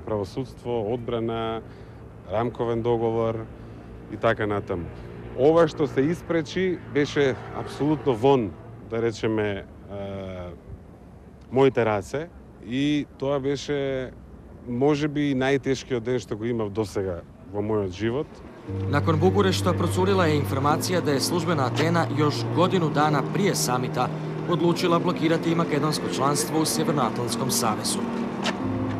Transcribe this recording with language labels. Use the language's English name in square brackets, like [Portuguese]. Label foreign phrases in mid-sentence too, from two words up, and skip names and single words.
[Macedonian] Правосудство, одбрана, рамковен договор и така натаму. Ова што се испречи беше апсолутно вон, да речеме, моите раце и тоа беше можеби најтешкиот ден што го имав досега во мојот живот. [Croatian] Nakon Bukurešta procurila je informacija da je službena Atena još godinu dana prije samita odlučila blokirati i makedonsko članstvo u Sjevernoatlantskom savezu.